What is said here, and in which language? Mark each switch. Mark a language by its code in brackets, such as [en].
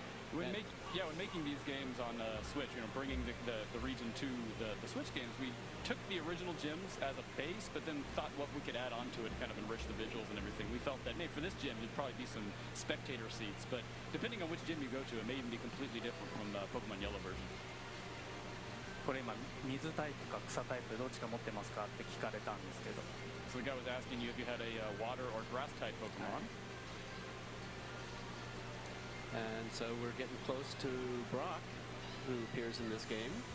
[en] When making these games on Switch, bringing the region to the Switch games, we took the original gyms as a base, but then thought what we could add on to it to kind of enrich the visuals and everything. We felt that, maybe for this gym, there'd probably be some spectator seats, but depending on which gym you go to, it may even be completely different from the Pokemon Yellow version. [ja] これ今水タイプか草タイプどっちか持ってますかって聞かれたんですけど。 [en] So the guy was asking you if you had a water or grass type Pokemon. And so we're getting close to Brock, who appears in this game.